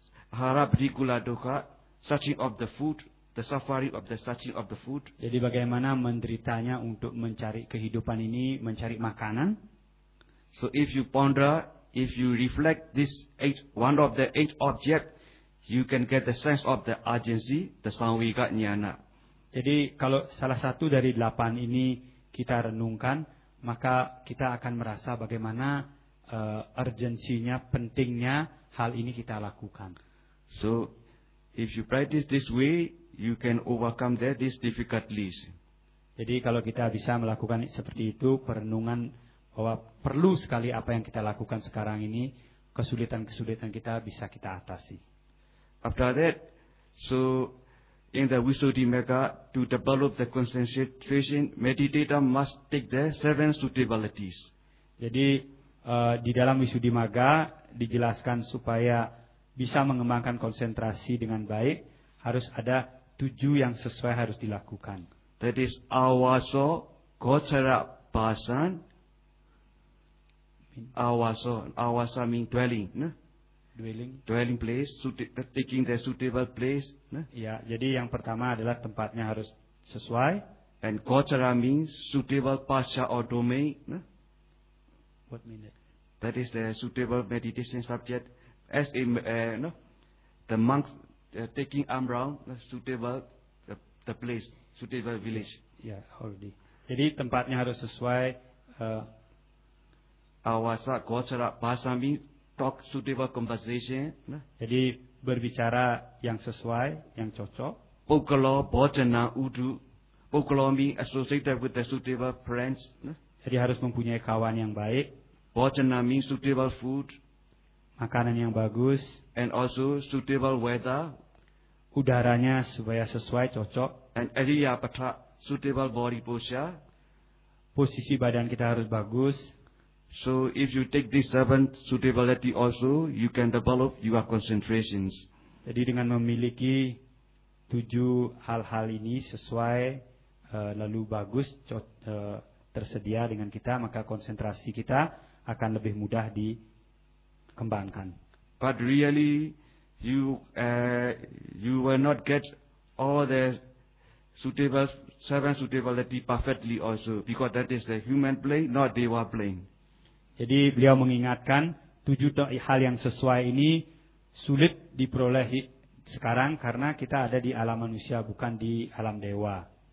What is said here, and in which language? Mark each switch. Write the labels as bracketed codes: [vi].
[en] Ahara pedikula dukkha, searching of the food. The suffering of the searching of the food. [id] Jadi bagaimana menderitanya untuk mencari kehidupan ini, mencari makanan? [en] So if you ponder, if you reflect this eight, one of the eight objects, you can get the sense of the urgency, the samvika jnana. [id] Jadi kalau salah satu dari delapan ini kita renungkan, maka kita akan merasa bagaimana urgensinya, pentingnya hal ini kita lakukan. [en] So if you practice this way, you can overcome that this difficulties. [id] Jadi kalau kita bisa melakukan seperti itu, perenungan bahwa perlu sekali apa yang kita lakukan sekarang ini, kesulitan-kesulitan kita bisa kita atasi. [en] After that, so in the Visuddhimagga, to develop the concentration, meditator must take the seven suitabilities. [id] Jadi di dalam Visuddhimagga dijelaskan supaya bisa mengembangkan konsentrasi dengan baik, harus ada tujuh yang sesuai harus dilakukan. [en] That is [pi] awaso, gocara, basan. [en] Awaso, awasa mean dwelling, ne? Dwelling place, taking the suitable place, ne? [id] Ya, jadi yang pertama adalah tempatnya harus sesuai. [en] And gocara means suitable pasha or domain, ne? What mean it? That is the suitable meditation subject. As in, the monks taking arm round, suitable the place, suitable village. Yeah, already. [id] Jadi tempatnya harus sesuai. [en] Awasa, gocara, pasami, talk suitable conversation. [id] Jadi berbicara yang sesuai, yang cocok. [pi] Pukalo, bojana, udu. [en] Pukalo being associated with the suitable friends. [id] Jadi harus mempunyai kawan yang baik. [en] Bojana means suitable food. [id] Makanan yang bagus. [en] And also suitable weather. [id] Udaranya supaya sesuai, cocok. [en] And area patra, suitable body posture. [id] Posisi badan kita harus bagus. [en] So if you take this seven suitability also, you can develop your concentrations. [id] Jadi dengan memiliki tujuh hal-hal ini sesuai, lalu bagus, tersedia dengan kita, maka konsentrasi kita akan lebih mudah di kembangkan. [en] But really, you will not get all the suitable seven suitability perfectly also, because that is the human plane, not dewa plane. [id] Jadi beliau mengingatkan tujuh hal yang sesuai ini sulit diperoleh sekarang karena kita ada di alam manusia bukan di alam dewa.